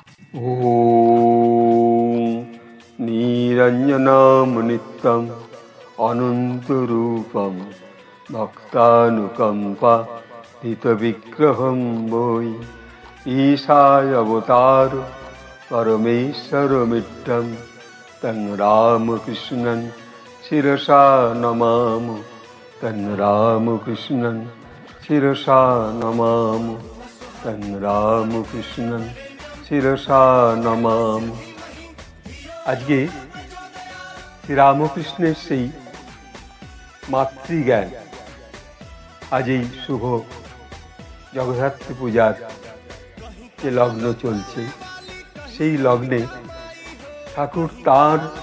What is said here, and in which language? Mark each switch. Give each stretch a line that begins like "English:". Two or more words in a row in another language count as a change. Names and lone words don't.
Sanskrit: ॐ निरञ्जनामनित्यम् अनन्तरूपं भक्तानुकम्पादितविग्रहं वै ईशाय अवतार परमेश्वरमित्रं तं रामकृष्णं शिरसा नमामि। तं रामकृष्णं शिरसा नमामि। तं रामकृष्णं শিরসা নমাম।
Bangla: আজকে শ্রীরামকৃষ্ণের সেই মাতৃজ্ঞান, আজ এই শুভ জগদ্ধাত্রী পূজার যে লগ্ন চলছে, সেই লগ্নে ঠাকুর তার